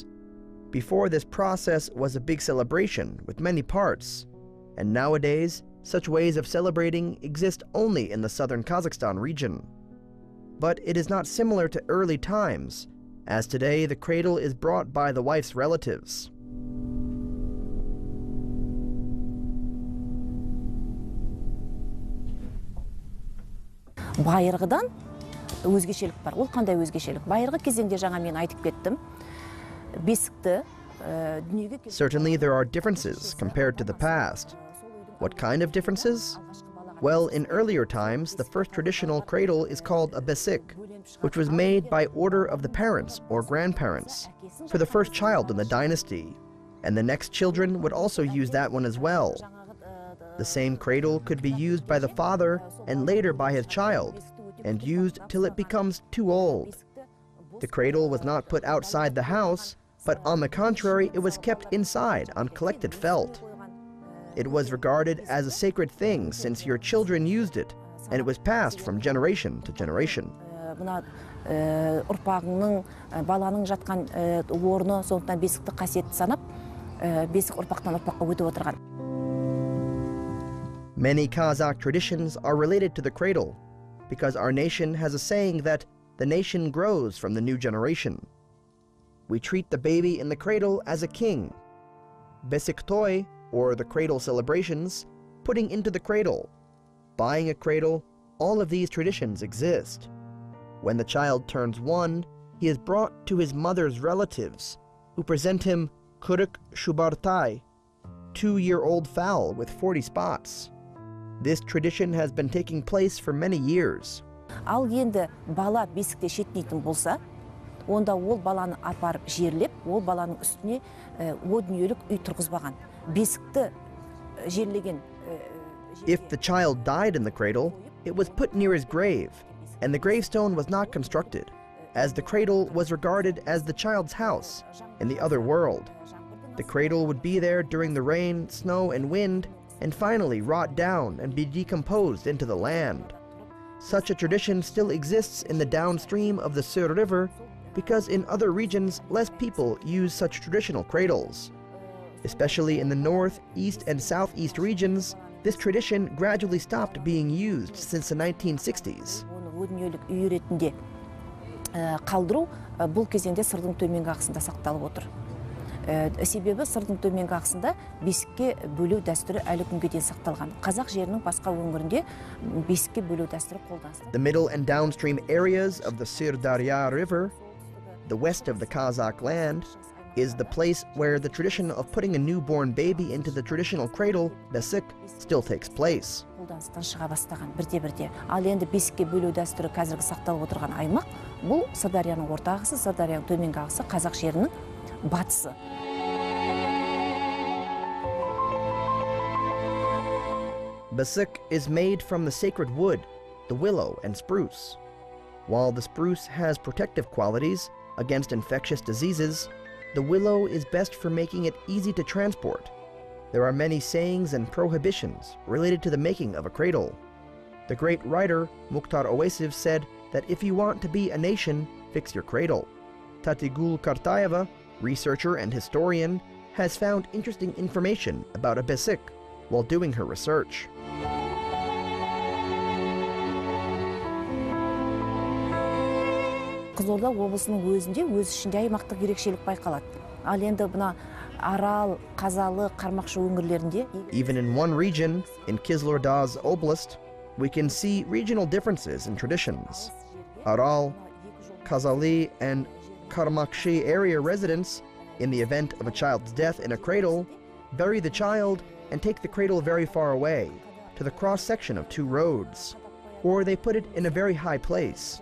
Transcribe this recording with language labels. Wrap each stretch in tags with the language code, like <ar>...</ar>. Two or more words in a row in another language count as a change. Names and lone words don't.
<en>Before, this process was a big celebration with many parts, and nowadays such ways of celebrating exist only in the southern Kazakhstan region. But it is not similar to early times, as today the cradle is brought by the wife's relatives.</en> <kk>Байырғыдан өзгешелік бар. Ол қандай өзгешелік? Байырғы кезеңде жаңа мен айтып кеттім. Бесікті</kk> <en>Certainly there are differences compared to the past. What kind of differences? Well, in earlier times, the first traditional cradle is called a besik, which was made by order of the parents or grandparents for the first child in the dynasty, and the next children would also use that one as well. The same cradle could be used by the father and later by his child, and used till it becomes too old. The cradle was not put outside the house, but on the contrary, it was kept inside on collected felt. It was regarded as a sacred thing since your children used it, and it was passed from generation to generation.</en> <kk>Ұрпағыңның, баланың жатқан орны, сондықтан бесікті қасиетті санап, бесік ұрпақтан ұрпаққа өтіп отырған.</kk> <en>Many Kazakh traditions are related to the cradle, because our nation has a saying that the nation grows from the new generation. We treat the baby in the cradle as a king.</en> <kk>Бесік той,</kk> <en>or the cradle celebrations, putting into the cradle, buying a cradle, all of these traditions exist. When the child turns 1, he is brought to his mother's relatives, who present him kuruk shubartai, 2-year-old fowl with 40 spots. This tradition has been taking place for many years.</en> <kk>Ал енді бала бесікте шетінейтін болса, онда ол баланы апарып жерлеп, ол баланың үстіне о дүниелік үй тұрғызбаған. Бесікті жерлеген.</kk> <en>If the child died in the cradle, it was put near his grave, and the gravestone was not constructed, as the cradle was regarded as the child's house in the other world. The cradle would be there during the rain, snow, and wind, and finally rot down and be decomposed into the land. Such a tradition still exists in the downstream of the Sur River because in other regions less people use such traditional cradles. Especially in the north, east, and southeast regions, this tradition gradually stopped being used since the 1960s.</en> <kk>Қалдыру бұл кезеңде сырдың төменгі ағысында сақталып отыр. Себебі сырдың төменгі ағысында бесікке бөлу дәстүрі әлі күнге дейін сақталған. Қазақ жерінің басқа өңірінде бесікке бөлу дәстүрі қолданылады.</kk> <en>The middle and downstream areas of the Sir-Darya River, the west of the Kazakh land, is the place where the tradition of putting a newborn baby into the traditional cradle, besik, still takes place.</en> <kk>Қолданыстан шыға бастаған бірте-бірте. Ал енді бесікке бөлу дәстүрі қазіргі сақталып отырған аймақ, бұл Сырдарияның орта ағысы, Сырдарияның төменгі ағысы, Қазақ жерінің батысы.</kk> <en>Besik is made from the sacred wood, the willow and spruce. While the spruce has protective qualities against infectious diseases, the willow is best for making it easy to transport. There are many sayings and prohibitions related to the making of a cradle. The great writer Mukhtar Owaisiv said that if you want to be a nation, fix your cradle. Tattigul Kartayeva, researcher and historian, has found interesting information about a besik while doing her research.</en> <kk>Қызылорда облысының өзінде өз ішінде аймақтық ерекшелік байқалады. Ал енді бұна Арал, Қазалы, Қармақшы өңірлерінде.</kk> <en>Even in one region, in Kizlorda's oblast, we can see regional differences in traditions. Aral, Kazaly, and Karmakshi area residents, in the event of a child's death in a cradle, bury the child and take the cradle very far away, to the cross-section of 2 roads, or they put it in a very high place.</en>